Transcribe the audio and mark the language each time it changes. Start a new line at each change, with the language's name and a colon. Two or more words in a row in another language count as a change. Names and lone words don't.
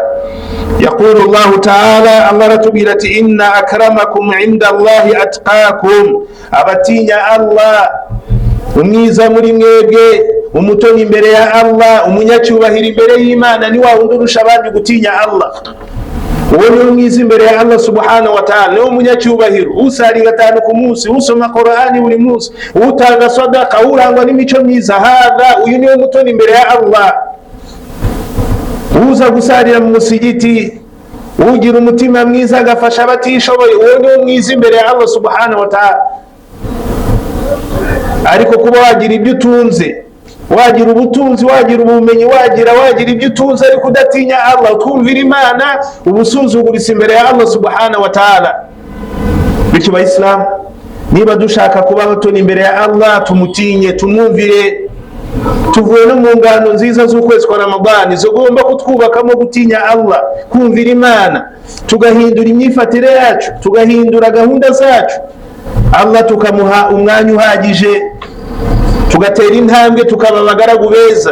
Arabic: يقول الله تعالى,
Kinyarwanda: Allah aratubwira ati
Arabic: إن أكرمكم عند الله أتقاكم,
Kinyarwanda: abatinya Allah umwiza muri mwebwe, umutoni imbere ya Allah, umunyacyubahiro imbere y'Imana ni wa wundi urusha abandi gutinya Allah. Uwo ni umwiza imbere ya
Arabic: الله سبحانه وتعالى,
Kinyarwanda: ni umunyacyubahiro, usari gatanu ku munsi, usoma Qur'ani buri munsi, utanga sadaka, urangwa n'imico myiza. Hadha, uyu ni umutoni imbere ya Allah. Uza gusarira mu musigiti, ugira umutima mwiza agafasha abatishoboye, uwo ni umwiza imbere ya
Arabic: الله سبحانه وتعالى.
Kinyarwanda: Ariko kuba wagira ibyo utunze, wagira ubutunzi, wagira ubumenyi, wagira ibyo utunze ariko udatinya Allah, utumvira Imana, ubusuzuguritse imbere ya
Arabic: الله سبحانه وتعالى.
Kinyarwanda: Bityo Bayisilamu, niba dushaka kuba abatoni imbere ya Allah, tumutinye, tumwumvire. Tuvuye no mu ngano nziza z'ukwezi kwa Ramadani zigomba kutwubakamo gutinya Allah, kumvira Imana, tugahindura imyifatire yacu, tugahindura gahunda zacu, Allah tukamuha umwanya uhagije, tugatera intambwe, tukaba abagaragu beza.